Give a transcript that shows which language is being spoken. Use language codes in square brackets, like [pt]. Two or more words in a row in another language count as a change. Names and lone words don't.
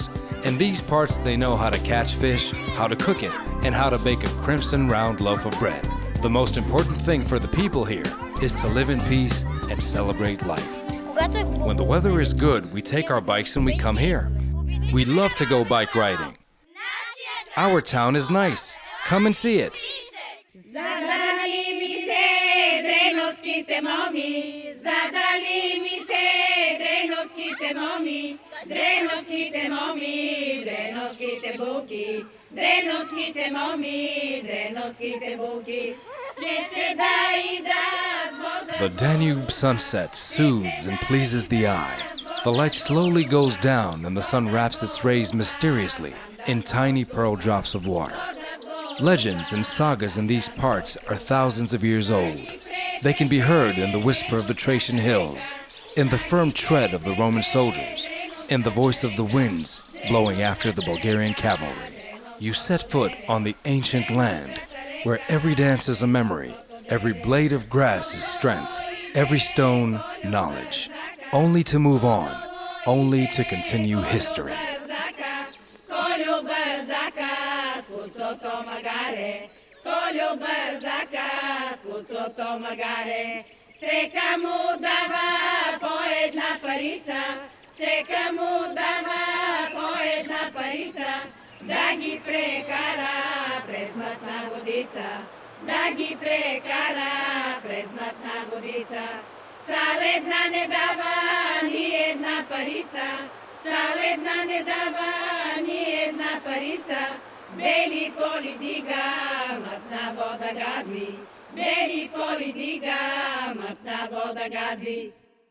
[en] In these parts they know how to catch fish, how to cook it, and how to bake a crimson round loaf of bread. The most important thing for the people here is to live in peace and celebrate life. When the weather is good, we take our bikes and we come here. We love to go bike riding. Our town is nice. Come and see it. [bg] Задали ми се дреновските моми, задали ми се дреновските моми, дреновските моми, дреновските булки, дреновските моми, дреновските булки. [en] The Danube sunset soothes and pleases the eye. The light slowly goes down and the sun wraps its rays mysteriously in tiny pearl drops of water. Legends and sagas in these parts are thousands of years old. They can be heard in the whisper of the Thracian hills, in the firm tread of the Roman soldiers, in the voice of the winds blowing after the Bulgarian cavalry. You set foot on the ancient land, where every dance is a memory, every blade of grass is strength, every stone knowledge. Only to move on, only to continue history. [bg] Сека му дава по една парица, сека му дава по една парица, да ги прекара през мътна водица, да ги прекара през мътна водица. Сал една не дава ни една парица, сал една не дава ни една парица, бели поли дига, мътна вода гази. Бели поли дига, мътна вода гази.